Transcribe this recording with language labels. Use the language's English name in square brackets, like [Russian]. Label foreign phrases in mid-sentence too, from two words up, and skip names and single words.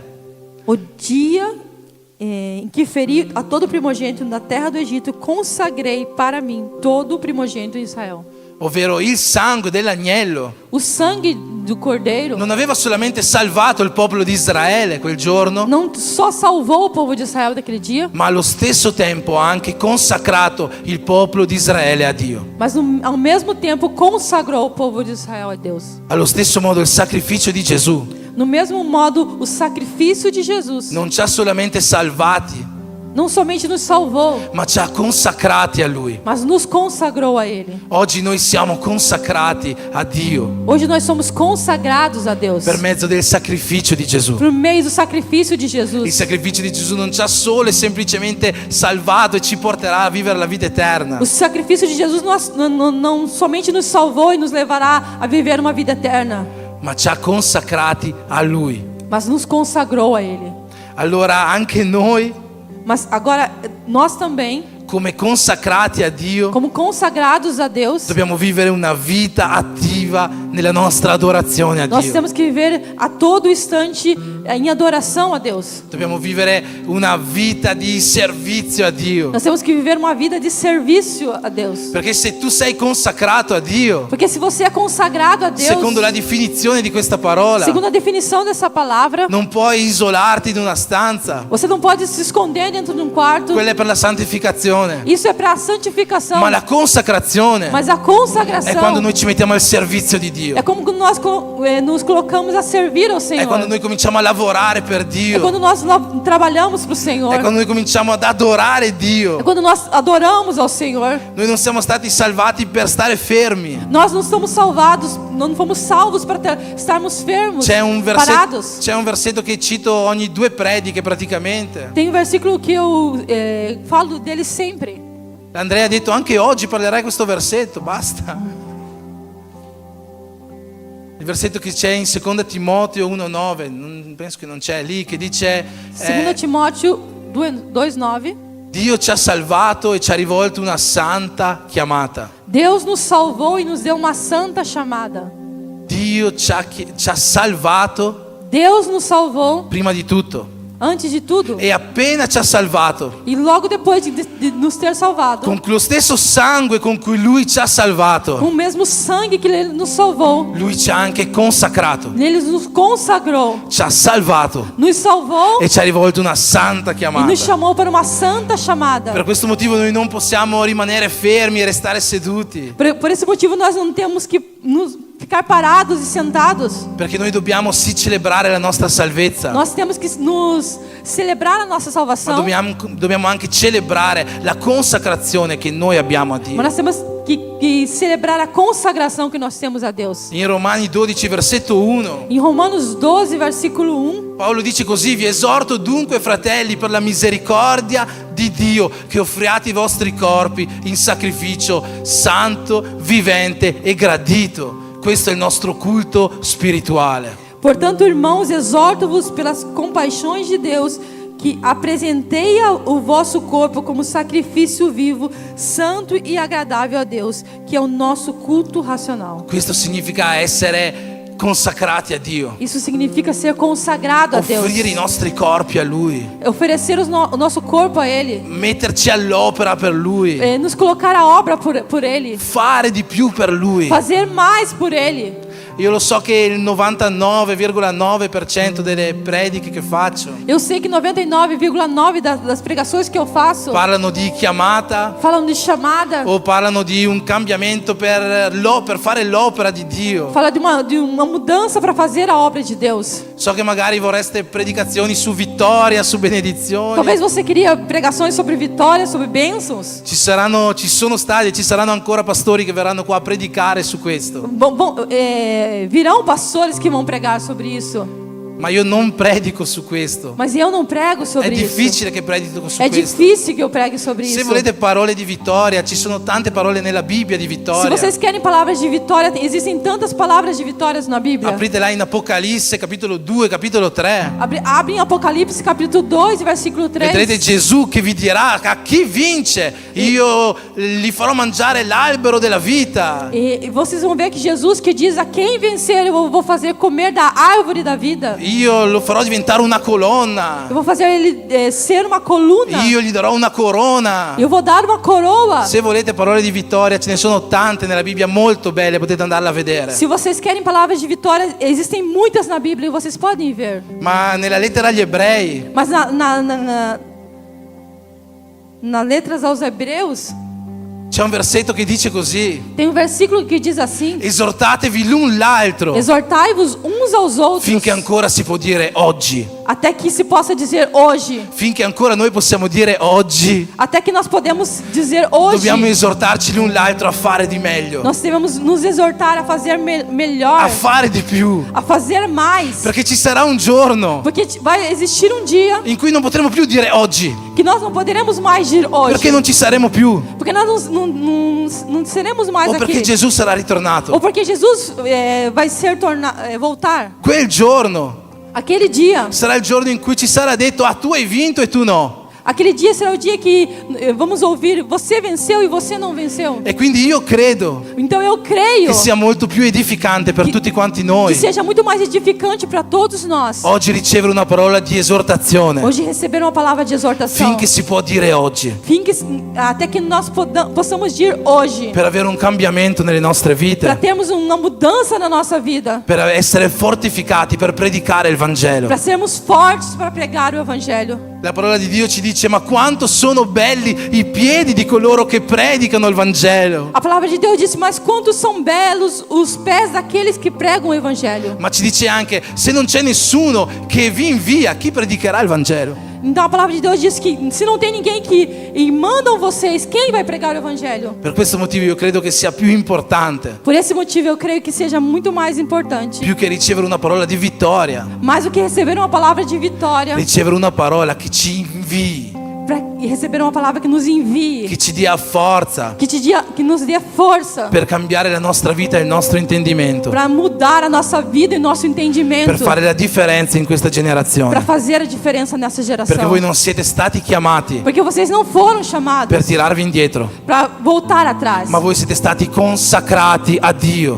[Portuguese] O dia em que feri a todo primogênito na terra do Egito, consagrei para mim todo o primogênito de Israel. [Italian] ovvero il sangue dell'agnello, [Portuguese] O sangue do cordeiro [Italian] non aveva solamente salvato il popolo di Israele quel giorno, [Portuguese] não só salvou o povo de Israel daquele dia, [Italian] ma allo stesso tempo ha anche consacrato il popolo di Israele a Dio. [Portuguese] mas ao mesmo tempo consagrou o povo de Israel a Deus. [Italian] Allo stesso modo il sacrificio di Gesù [Portuguese] No mesmo modo, o sacrifício de Jesus [Italian] non ci ha solamente salvati, [Portuguese] não somente nos salvou, [Italian] ma ci ha consacrati a Lui. [Portuguese] mas nos consagrou a Ele. [Italian] Oggi noi siamo consacrati a Dio [Portuguese] Hoje nós somos consagrados a Deus [Italian] per mezzo del sacrificio di Gesù. [Portuguese] por meio do sacrifício de [Italian] Il [Portuguese] Jesus. [Italian] sacrificio di Gesù non ci ha solo e semplicemente salvato e ci porterà a vivere la vita eterna, [Portuguese] O sacrifício de Jesus não somente nos salvou e nos levará a viver uma vida eterna, [Italian] ma ci ha consacrati a Lui. [Portuguese] mas nos consagrou a Ele. [Italian] Allora anche noi, [Portuguese] Mas agora, nós também, [Italian] come consacrati a Dio, [Portuguese] como consagrados a Deus, [Italian] dobbiamo vivere una vita attiva nella nostra adorazione a [Portuguese] nós [Italian] Dio. [Portuguese] temos que viver a todo instante em adoração a Deus. [Italian] Dobbiamo vivere una vita di servizio a Dio. [Portuguese] Nós temos que viver uma vida de serviço a Deus. [Italian] Perché se tu sei consacrato a Dio, [Portuguese] Porque se você é consagrado a Deus, [Italian] secondo la definizione di questa parola, [Portuguese] segundo a definição dessa palavra, [Italian] non puoi isolarti in una stanza. [Portuguese] você não pode se esconder dentro de um quarto. [Italian] Quella è per la santificazione. [Portuguese] Isso é para a santificação. [Italian] Ma la consacrazione [Portuguese] Mas a [Italian] è quando [Portuguese] consagração [Italian] noi ci mettiamo al servizio di Dio. [Portuguese] é como quando nós nos colocamos a servir ao Senhor. [Italian] È quando noi cominciamo a lavorare per [Portuguese] É [Italian] Dio. [Portuguese] quando nós trabalhamos para o Senhor. [Italian] È quando noi cominciamo ad adorare Dio. [Portuguese] É quando nós adoramos ao Senhor. [Italian] Noi non siamo stati salvati per stare fermi. [Portuguese] Nós não estamos salvados, não fomos salvos para estarmos fermos, parados. [Italian] C'è un versetto che cito ogni 2 prediche praticamente. [Portuguese] Tem um versículo que eu falo dele sempre. [Italian] Andrea ha detto anche oggi parlerai questo versetto, basta. Il versetto che c'è in 2 Timoteo 1,9, penso che non c'è lì, che dice [Portuguese] 2 Timóteo 2,9. [Italian] Dio ci ha salvato e ci ha rivolto una santa chiamata. [Portuguese] Deus nos salvou e nos deu uma santa chamada. [Italian] Dio ci ha salvato [Portuguese] Deus nos salvou [Italian] prima di tutto. [Portuguese] antes de tudo. [Italian] E appena ci ha salvato, [Portuguese] E logo depois de nos ter salvado, [Italian] con lo stesso sangue con cui Lui ci ha [Portuguese] com [Italian] salvato, [Portuguese] o mesmo sangue que Ele nos salvou, [Italian] Lui ci ha anche consacrato, [Portuguese] Ele nos consagrou, [Italian] ci ha salvato [Portuguese] nos salvou [Italian] e ci ha rivolto una santa [Portuguese] e [Italian] chiamata. [Portuguese] nos chamou para uma santa chamada. [Italian] Per questo motivo noi non possiamo rimanere fermi e restare seduti, [Portuguese] Por esse motivo nós não temos que ficar parados e sentados. [Italian] perché noi dobbiamo sì celebrare la nostra salvezza, [Portuguese] Nós temos que nos celebrar a nossa [Italian] ma [Portuguese] salvação, [Italian] dobbiamo anche celebrare la consacrazione che noi abbiamo a [Portuguese] mas [Italian] Dio. [Portuguese] nós temos que celebrar a consagração que nós temos a Deus. [Italian] In Romani 12 versetto 1 [Portuguese] Em Romanos 12, versículo 1, [Italian] Paolo dice così: vi esorto dunque, fratelli, per la misericordia di Dio, che offriate i vostri corpi in sacrificio santo, vivente e gradito. Questo è il nostro culto spirituale. [Portuguese] portanto, irmãos, exorto-vos pelas compaixões de Deus, que apresentei o vosso corpo como sacrifício vivo, santo e agradável a Deus, que é o nosso culto racional. [Italian] Questo significa essere consacrati a Dio, [Portuguese] Isso significa ser consagrado a Deus, [Italian] offrire i nostri corpi a Lui, [Portuguese] oferecer o nosso corpo a Ele, [Italian] metterci all'opera per Lui, [Portuguese] nos colocar a obra por Ele, [Italian] fare di più per Lui. [Portuguese] fazer mais por Ele. [Italian] Io lo so che il 99,9% delle prediche che faccio [Portuguese] Eu sei que 99,9% das pregações que eu faço [Italian] parlano di chiamata [Portuguese] falam de chamada, [Italian] o parlano di un cambiamento per fare l'opera di Dio. [Portuguese] fala de uma mudança para fazer a obra de Deus. [Italian] So che magari vorreste predicazioni su vittoria, su benedizioni. [Portuguese] Talvez você queria pregações sobre vitória, sobre bênçãos. [Italian] Ci sono stati e ci saranno ancora pastori che verranno qua a predicare su questo. [Portuguese] Virão pastores que vão pregar sobre isso. [Italian] Ma io non predico su questo. [Portuguese] Mas eu não prego [Italian] È [Portuguese] sobre isso. [Italian] difficile che predico su [Portuguese] É [Italian] questo. [Portuguese] difícil que eu pregue sobre [Italian] Se [Portuguese] isso. [Italian] volete parole di vittoria, ci sono tante parole nella Bibbia di [Portuguese] Se [Italian] vittoria. [Portuguese] vocês querem palavras de vitória, existem tantas palavras de vitórias na Bíblia. [Italian] Aprite là in Apocalisse capitolo 2, capitolo 3. [Portuguese] Abre em Apocalipse capítulo 2, versículo 3. [Italian] Vedrete Gesù che vi dirà: a chi vince io gli farò mangiare l'albero della vita. [Portuguese] E vocês vão ver que Jesus que diz: a quem vencer eu vou fazer comer da árvore da vida. [Italian] Io lo farò diventare una colonna. [Portuguese] Eu vou fazer ele ser uma coluna. [Italian] Io gli darò una corona. [Portuguese] Eu vou dar uma coroa. [Italian] Se volete parole di vittoria, ce ne sono tante nella Bibbia, molto belle, potete andarle a vedere. [Portuguese] Se vocês querem palavras de vitória, existem muitas na Bíblia e vocês podem ver. [Italian] Ma nella lettera agli ebrei [Portuguese] Mas na letras aos Hebreus, [Italian] c'è un versetto che dice così: [Portuguese] tem um versículo que diz assim: [Italian] esortatevi l'un l'altro [Portuguese] exortai-vos uns aos outros, [Italian] finché ancora si può dire oggi. [Portuguese] até que se possa dizer hoje. [Italian] Finché ancora noi possiamo dire oggi, [Portuguese] Até que nós podemos dizer hoje. [Italian] dobbiamo esortarci l'un l'altro a fare di meglio, [Portuguese] Nós devemos nos exortar a fazer melhor, [Italian] a fare di più, [Portuguese] a fazer mais. [Italian] perché ci sarà un giorno [Portuguese] Porque vai existir um dia [Italian] in cui non potremo più dire oggi, [Portuguese] que nós não poderemos mais dir hoje. [Italian] perché non ci saremo più, [Portuguese] Porque nós não seremos mais [Italian] o perché [Portuguese] aqui. [Italian] Gesù sarà [Portuguese] Ou [Italian] ritornato. [Portuguese] porque Jesus vai voltar. [Italian] Quel giorno [Portuguese] Aquele dia. [Italian] sarà il giorno in cui ci sarà detto: ah, tu hai vinto e tu no. [Portuguese] Aquele dia será o dia que vamos ouvir: você venceu e você não venceu. [Italian] E quindi io credo [Portuguese] Então eu creio [Italian] che sia molto più edificante per tutti quanti [Portuguese] que [Italian] noi [Portuguese] seja muito mais edificante para todos nós. [Italian] oggi ricevere una parola di esortazione, [Portuguese] Hoje receber uma palavra de exortação. [Italian] finché si può dire oggi, [Portuguese] Até que nós possamos dir hoje. [Italian] per avere un cambiamento nelle nostre [Portuguese] Para [Italian] vite, [Portuguese] termos uma mudança na nossa vida. [Italian] per essere fortificati, per predicare il Vangelo. [Portuguese] Para sermos fortes para pregar o Evangelho. [Italian] La parola di Dio ci dice: ma quanto sono belli i piedi di coloro che predicano il Vangelo. [Portuguese] A palavra de Deus diz: mas quantos são belos os pés daqueles que pregam o Evangelho. [Italian] Ma ci dice anche: se non c'è nessuno che vi invia, chi predicherà il Vangelo? [Portuguese] Então a palavra de Deus diz que se não tem ninguém que mandam vocês, quem vai pregar o Evangelho? [Italian] Per questo motivo io credo che sia più importante, [Portuguese] Por esse motivo eu creio que seja muito mais importante, [Italian] più che ricevere una parola di vittoria, [Portuguese] mais do que receber uma palavra de vitória, [Italian] ricevere una parola che ci invii, [Portuguese] para receber uma palavra que nos envie, [Italian] che ci dia forza [Portuguese] que nos dê força [Italian] per cambiare la nostra vita e il nostro intendimento, [Portuguese] para mudar a nossa vida e nosso entendimento, [Italian] per fare la differenza in questa [Portuguese] para [Italian] generazione. [Portuguese] fazer a diferença nessa geração. [Italian] Perché voi non siete stati chiamati [Portuguese] Porque vocês não foram chamados [Italian] per tirarvi indietro, [Portuguese] para voltar atrás, [Italian] ma voi siete stati consacrati a Dio